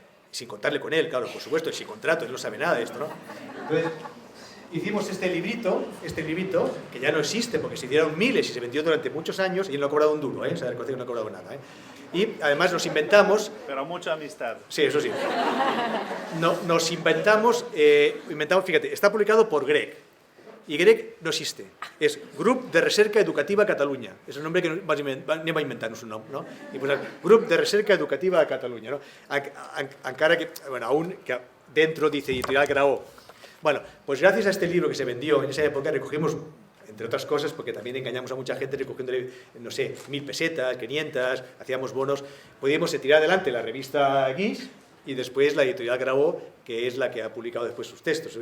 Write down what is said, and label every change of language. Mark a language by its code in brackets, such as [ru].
[es] Sin contarle con él, claro, por supuesto, y sin contrato, él no sabe nada de esto, ¿no? Entonces, hicimos este librito, que ya no existe, porque se hicieron miles y se vendió durante muchos años, y él no ha cobrado un duro, o sea, el colegio no ha cobrado nada, Y además nos inventamos... Pero mucha amistad. Sí, eso sí. Nos inventamos, fíjate, está publicado por GREC. Y GREC no existe. [ca] És Grup de Recerca Educativa a Catalunya. És [es] el nombre [ca] que anem a inventar-nos un nom, no? I posar Grup de Recerca Educativa a Catalunya, no? Encara que, [es] bueno, aún que dentro dice Editorial Graó. Bueno, pues gracias a este libro que se vendió en esa época recogimos, entre otras cosas, porque también engañamos a mucha gente recogiendo, no sé, 1000 pesetas, 500, hacíamos bonos, podíamos tirar adelante la revista Guix y después la editorial Graó, que es la que ha publicado después sus textos.